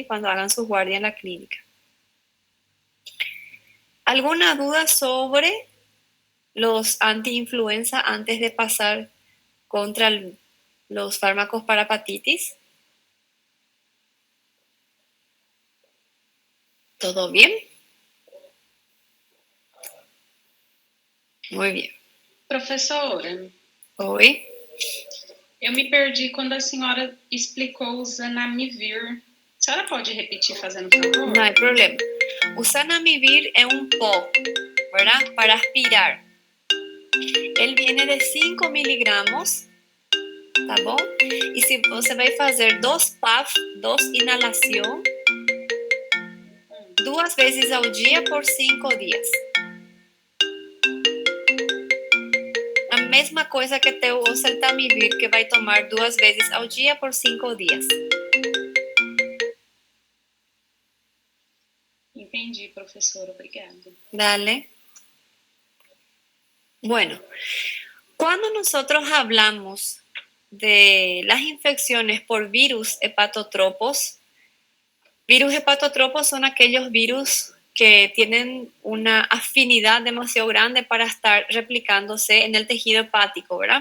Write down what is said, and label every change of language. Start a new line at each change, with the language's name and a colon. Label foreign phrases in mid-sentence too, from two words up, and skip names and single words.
Spanish: Cuando hagan su guardia en la clínica. ¿Alguna duda sobre los antiinfluenza antes de pasar contra los fármacos para hepatitis? ¿Todo bien? Muy bien.
Portuguese: Professora. Oi. Eu me perdi quando a senhora explicou o zanamivir. A senhora pode repetir, fazendo favor?
Spanish: No hay problema. O zanamivir es un pó, ¿verdad? Para aspirar. Él viene de 5 miligramos,
Portuguese: tá bom? E se você vai fazer 2 PAF, 2 inalação, 2 vezes ao dia por 5 dias. mesma coisa que ter o oseltamivir, que vai tomar 2 vezes ao dia por 5 dias. Entendi, professora. Obrigada.
Spanish: Dale. Bueno, cuando nosotros hablamos de las infecciones por virus hepatotropos son aquellos virus que tienen una afinidad demasiado grande para estar replicándose en el tejido hepático, ¿verdad?